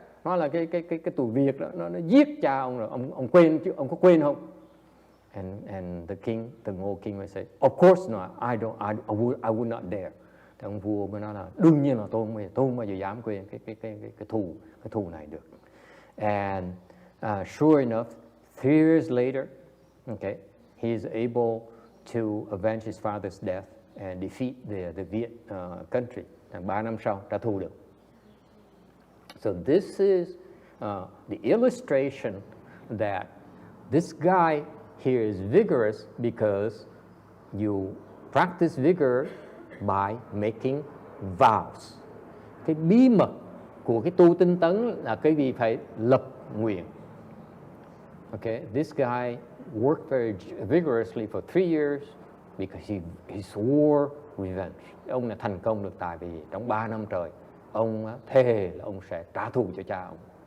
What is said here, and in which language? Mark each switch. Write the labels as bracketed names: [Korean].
[Vietnamese] Nó là cái tụi Việt đó, nó giết cha ông rồi, ông quên chứ, ông có quên không? [English] And the Ngô king would say, of course not. I would not dare. [Vietnamese] Thì ông vua mới nói là đương nhiên là tôi không bao giờ dám quên cái thù này được. [English] And sure enough, 3 years later, okay, he is able to avenge his father's death and defeat the Viet country. [Vietnamese] 3 năm sau trả thù được. [English] So this is the illustration that this guy here is vigorous because you practice vigor by making vows. [Vietnamese] Cái bí mật của cái tu tinh tấn là cái gì phải lập nguyện. [English] Okay, this guy worked very vigorously for 3 years because he swore revenge. [Vietnamese] Ông là thành công được tại vì trong 3 năm trời ông thề là ông sẽ trả thù cho cha ông.